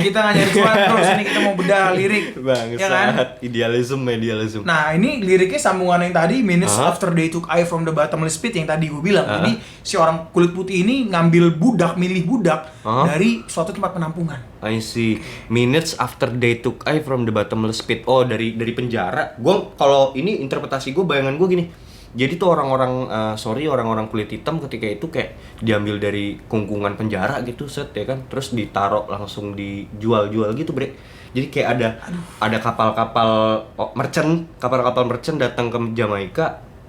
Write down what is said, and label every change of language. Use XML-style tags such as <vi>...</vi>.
<id>Kita nggak nyari cuan terus ini kita mau bedah lirik. Bangsat. Ya kan?</id> <en>Idealism.</en> <id>Nah, ini liriknya sambungan yang tadi</id> <en>Minutes After They Took I from the Bottomless Pit</en> <id>yang tadi gue bilang. Jadi si orang kulit putih ini ngambil budak, milih budak dari suatu tempat penampungan.</id> <en>I see. Minutes after they took I from the bottomless pit.</en> <id>Oh, dari penjara. Gue kalau ini interpretasi gue, bayangan gue gini. Jadi tuh orang-orang kulit hitam ketika itu kayak diambil dari kungkungan penjara gitu, set ya kan. Terus ditaruh langsung dijual-jual gitu, bre. Jadi kayak ada kapal-kapal merchant datang ke Jamaika</id>